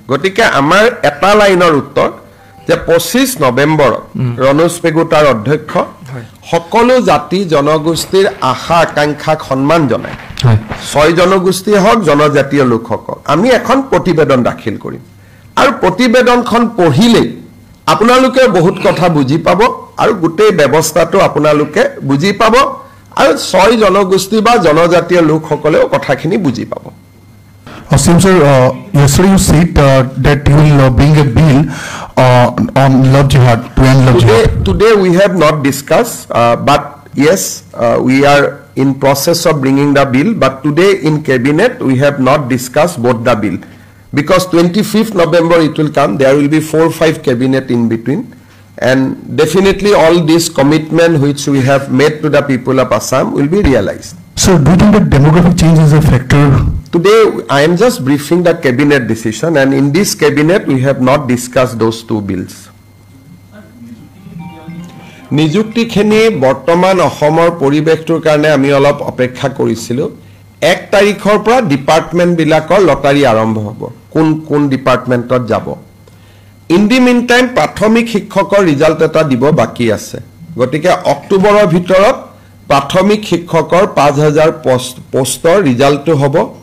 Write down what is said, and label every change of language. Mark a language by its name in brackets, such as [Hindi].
[Assamese] গতিকে আমাৰ এটা লাইনৰ উত্তৰ যে 25 নৱেম্বৰ ৰনোজ পেগুটাৰ অধ্যক্ষ সকলো জাতি জনগোষ্ঠীৰ আশা আকাংক্ষাক সন্মান জনায় হয় ছয় জনগোষ্ঠী হওক জনজাতীয় লোকসকল আমি এখন প্ৰতিবেদন দাখিল কৰিম আৰু প্ৰতিবেদনখন পঢ়িলে আপোনালোকে বহুত কথা বুজি পাব আৰু গোটেই ব্যৱস্থাটো আপোনালোকে বুজি পাব আৰু 6 জনগোষ্ঠী বা জনজাতীয় লোকসকলেও কথাখিনি বুজি পাব [English] Same sir, yesterday you said that you will bring a bill on love jihad, to end love jihad. Today we have not discussed, but yes, we are in process of bringing the bill, but today in cabinet we have not discussed both the bill. Because 25th November it will come, there will be 4 or 5 cabinet in between. And definitely all this commitment which we have made to the people of Assam will be realized. So do you think that demographic change is a factor? Today I am just briefing the cabinet decision, and in this cabinet we have not discussed those 2 bills. [Assamese] নিযুক্তিখিনি বৰ্তমান অসমৰ পৰিৱেশটোৰ কাৰণে আমি অলপ অপেক্ষা কৰিছিলোঁ 1 তাৰিখৰ পৰা ডিপাৰ্টমেণ্ট বিলাকৰ লটাৰী আৰম্ভ হ'ব কোন কোন ডিপাৰ্টমেণ্টত যাব [English] in the meantime [Assamese] প্ৰাথমিক শিক্ষকৰ ৰিজাল্ট এটা দিব বাকি আছে গতিকে অক্টোবৰৰ ভিতৰত প্ৰাথমিক শিক্ষকৰ 5000 পোষ্টৰ ৰিজাল্টটো হ'ব